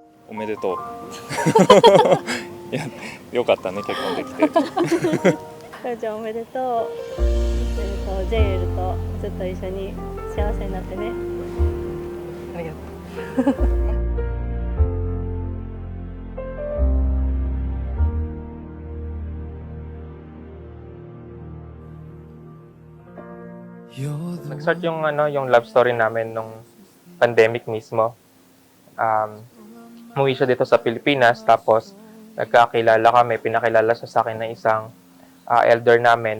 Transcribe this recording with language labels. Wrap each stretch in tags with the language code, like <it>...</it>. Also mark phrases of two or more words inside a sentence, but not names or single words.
<ja>おめでとう。いや、よかったね、結婚できて。かよちゃんおめでとう。ジェイエルとずっと一緒に幸せになってね。ありがとう。</ja> <tl>Nag-start yung</tl> <en>love story</en> <tl>namin nung pandemic mismo. Umuwi siya dito sa Pilipinas, tapos nagkakilala kami, pinakilala siya sa akin ng isang elder namin.</tl>